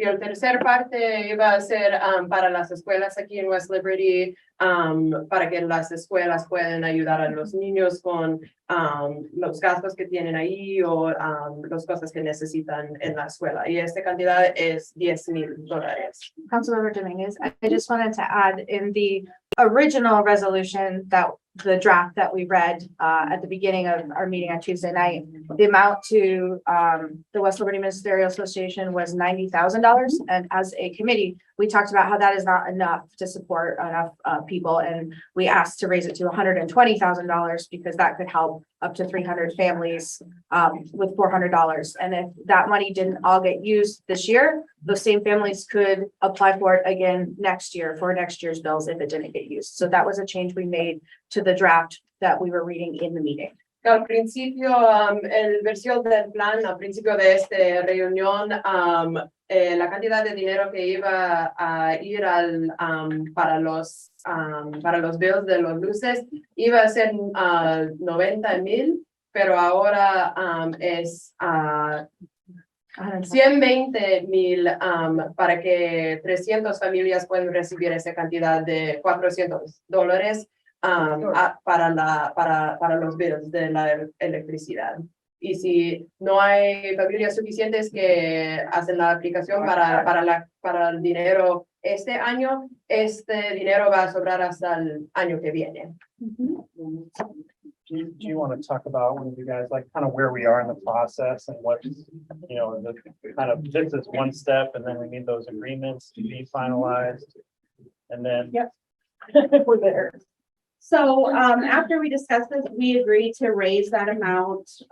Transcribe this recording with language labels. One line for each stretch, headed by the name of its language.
Spanish: Y el tercer parte iba a ser para las escuelas aquí en West Liberty, para que las escuelas puedan ayudar a los niños con los gastos que tienen ahí o las cosas que necesitan en la escuela. Y esta cantidad es $10,000.
English: Councilmember Dominguez, I just wanted to add in the original resolution that the draft that we read at the beginning of our meeting on Tuesday night, the amount to the West Liberty Ministerial Association was $90,000. And as a committee, we talked about how that is not enough to support enough people. And we asked to raise it to $120,000 because that could help up to 300 families with $400. And if that money didn't all get used this year, those same families could apply for it again next year for next year's bills if it didn't get used. So that was a change we made to the draft that we were reading in the meeting.
Spanish: Al principio, el versión del plan, al principio de esta reunión, la cantidad de dinero que iba a ir para los bills de los luces iba a ser 90,000, pero ahora es 120,000 para que 300 familias puedan recibir esa cantidad de $400 para los bills de la electricidad. Y si no hay familias suficientes que hacen la aplicación para el dinero este año, este dinero va a sobrar hasta el año que viene.
English: Do you want to talk about, one of you guys, like kind of where we are in the process and what, you know, the kind of, this is one step and then we need those agreements to be finalized. And then. Yep. We're there. So after we discussed this, we agreed to raise that amount.